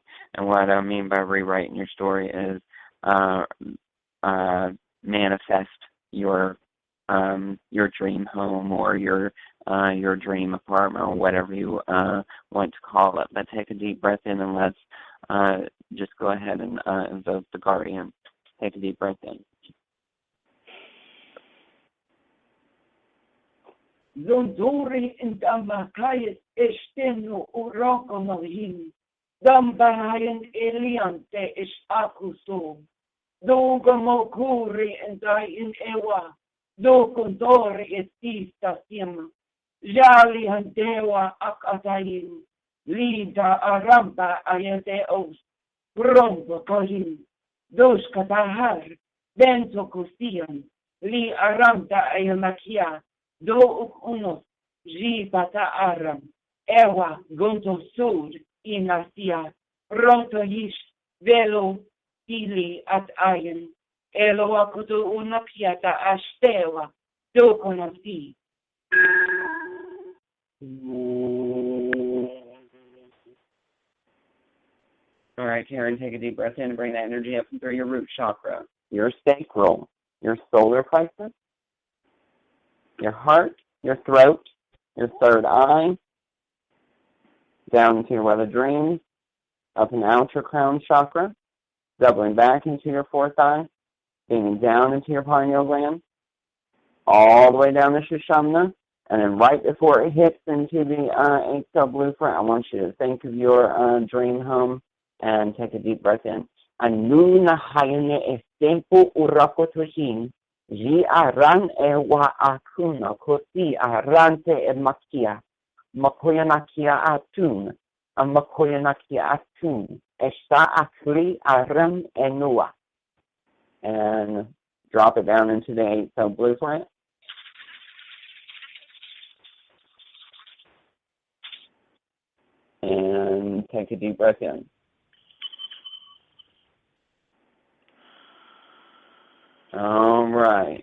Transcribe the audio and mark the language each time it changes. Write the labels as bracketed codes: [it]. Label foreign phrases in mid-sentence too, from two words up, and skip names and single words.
[en] And what I mean by rewriting your story is manifest your dream home or your dream apartment or whatever you want to call it. But take a deep breath in and let's just go ahead and invoke the guardian. Take a deep breath in. Zonduri in Damakayat Esteno Urakonohin, Dambahayan Eliante is Akuso, Dogamokuri and I in Ewa, Dokondori Estista Sim, Jali Handewa Akatayin, Lida Aramba Ayateos, Bronco Kohim, Dos Katahar, Bento Kustian, Li Aranda Ayamakia, Do unos jipata aram, ewa gonto sud inasia, ronto yish velo tili at ayen, elo akutu unapiata astewa, do konosi. All right, Karen, take a deep breath in and bring that energy up through your root chakra, your sacral, your solar plexus, your heart, your throat, your third eye, down into your well of dreams, up and out your crown chakra, doubling back into your fourth eye, beaming down into your pineal gland, all the way down to Shamana, and then right before it hits into the 8-cell blueprint, I want you to think of your dream home and take a deep breath in. Anuna hayane estempo urakotohin. Ji aran ewa akuna kosi arante e makia. Makoyanakia atun. A makoyanakia atun. Esta akli aram enua. And drop it down into the 8-cell blueprint. And take a deep breath in. All right.